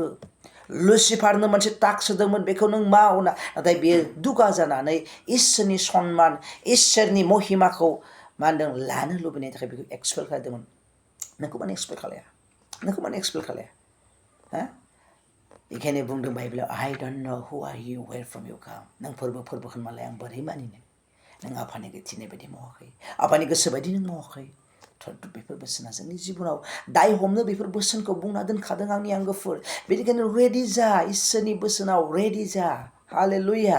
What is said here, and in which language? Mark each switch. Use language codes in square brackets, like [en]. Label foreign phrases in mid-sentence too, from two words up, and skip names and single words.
[brx] लुसिफारनो मोनसे टास्क होदोंमोन बेखौ नों माव। नाथाय बेयो दुगा जानानै इसोरनि सनमान इसोरनि महिमाखौ मा होनदों लानो लुबैनायनि थाखाय बेखौ एक्सपेल खालामदोंमोन। नोंखौ माने एक्सपेल खालाया। [en] हा? [brx] बेखायनो बुंदों बाइबेलाव [en] I don't know who are you, where from you come। [brx] नों फोरबो होनबालाय आं बोरै मानिनो? नों आफानि थिननाय बायदि मावाखै। आफानि गोसो बायदि नों मावाखै। बेफोर बोसोना जोंनि जिबनाव दाय हमनो बेफोर बोसोनखौ बुंना दोनखादों आंनि आंगोफोर। बेनिखायनो रेडि जा इसोरनि बोसोनाव रेडि जा। हालेलुया।